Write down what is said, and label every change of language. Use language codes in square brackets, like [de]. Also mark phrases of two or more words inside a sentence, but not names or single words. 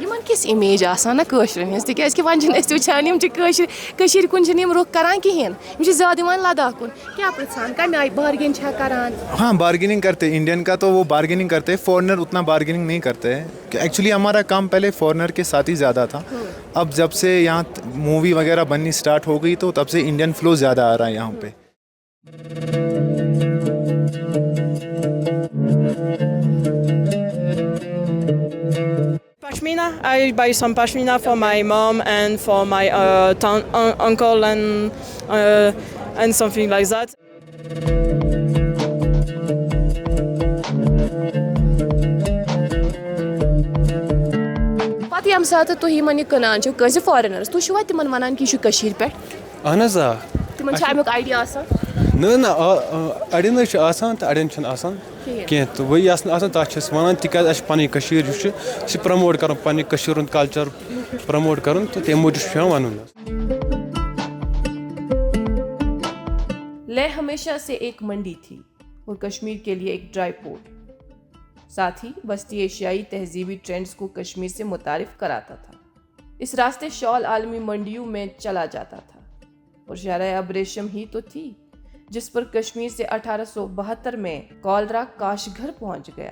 [ks] تمن کس امیج آسان نا کٲشرٮ۪ن ہٕنٛز تِکیٛازِ کہِ وۄنۍ چھِنہٕ أسۍ وٕچھان یِم چھِ کٔشیٖرِ کُن چھِنہٕ یِم رُخ کران کِہیٖنۍ یِم چھِ زیادٕ یِوان لداخ کُن کیٛاہ پرٛژھان کَمہِ آیہِ بارگین چھا کران؟ [ur] ہاں بارگیننگ کرتے انڈین کا تو وہ بارگیننگ کرتے ہیں, فورنر اتنا بارگیننگ نہیں کرتے ہیں. ایکچولی ہمارا کام پہلے فورنر کے ساتھ ہی زیادہ تھا, اب جب سے یہاں مووی وغیرہ بننی اسٹارٹ ہو گئی تو تب سے انڈین فلو زیادہ آ رہا ہے یہاں پہ. [en] Pashmina, I buy some pashmina for my mom and for my uncle and something like that. [ks] پتہٕ ییٚمہِ ساتہٕ تُہۍ یِمن یہِ کٕنان چھِو کٲنٛسہِ فارِنرس تُہۍ چھِوا تِمن ونان کہِ یہِ چھُ کٔشیٖرِ پٮ۪ٹھ؟ اہن حظ آ, تِمن چھا امیُک آیڈیا آسان؟ نہ اڑٮ۪ن حظ چھُ آسان تہٕ اڑٮ۪ن چھُنہٕ آسان کینٛہہ تہٕ وۄنۍ آسان آسان تَتھ چھِ أسۍ وَنان تِکیٛازِ اَسہِ چھِ پَنٕنۍ کٔشیٖر یُس چھُ یہِ چھِ پرٛموٹ کَرُن پنٛنہِ کٔشیٖرِ ہُنٛد کَلچَر پرٛموٹ کَرُن تہٕ تَمہِ موٗجوٗب چھُ پٮ۪وان وَنُن. [ur] لیہ ہمیشہ سے ایک منڈی تھی اور کشمیر کے لیے ایک ڈرائی پورٹ, ساتھ ہی وسطی ایشیائی تہذیبی ٹرینڈز کو کشمیر سے متعارف کراتا تھا. اس راستے شال عالمی منڈیوں میں چلا جاتا تھا اور شہرہ ابریشم ہی تو تھی جس پر کشمیر سے 1872 میں کولرا کاش گھر پہنچ گیا.